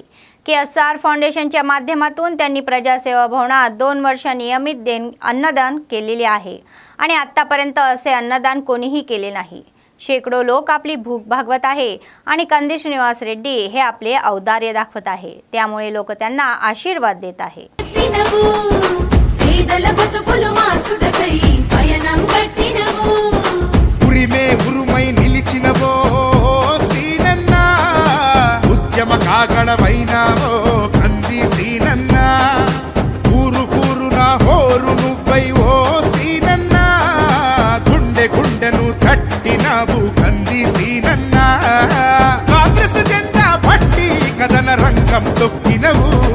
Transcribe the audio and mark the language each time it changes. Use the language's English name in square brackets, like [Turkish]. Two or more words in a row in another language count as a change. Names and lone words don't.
[Marathi] KSR फाउंडेशनच्या माध्यमातून त्यांनी प्रजासेवा भवनात 2 वर्ष नियमित अन्नदान केलेले आहे आणि आतापर्यंत असे अन्नदान कोणीही केले नाही. शेकडो लोक आपली भूक भागवत आहे आणि कंदी श्रीनिवास रेड्डी हे आपले औदार्य दाखवत आहे. त्यामुळे लोक त्यांना आशीर्वाद देत आहे. [Telugu] కంది సీనన్న ఊరు ఊరున హోరు నువ్వై ఓ సీనన్న గుండె గుండెను తట్టినవు కంది సీనన్న కాంగ్రెస్ జెండా పట్టి కథన రంగం తొక్కినవు